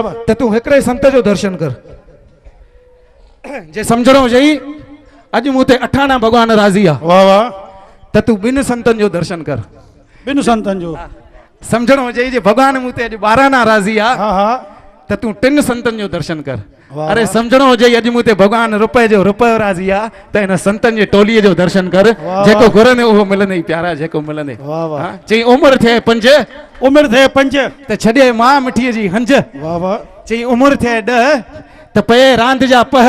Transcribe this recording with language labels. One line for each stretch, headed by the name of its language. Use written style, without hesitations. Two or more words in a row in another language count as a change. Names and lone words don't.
Sindhi: त तूं हिकिड़े संत जो दर्शन कर। जे सम्झणो हुजे अॼु मूं ते अठाणा भॻवानु राज़ी आहे वाह वाह। त तूं ॿिनि संतनि जो दर्शन कर। ॿिनि संतनि जो। सम्झणो हुजे जे भॻवानु मूं ते अॼु 12 राज़ी आहे हा हा। त तूं 3 संतनि जो दर्शन कर। वाह, अरे वाह। सम्झणो हुजे अॼु मूं ते भॻवानु रुपए जो रुपयो राज़ी आहे त हिन संतनि जे टोलीअ जो दर्शन कर। वाह, जेको वाह। घुरंदे उहो मिलंदे प्यारा जेको मिलंदे। वाह, वाह। हा, चई उमिरि थिए 5 उमिरि थिए 5। त छॾे मां मिठीअ जी हंज। वाह वाह। चई उमिरि थिए 10 त पए रांदि जा पह।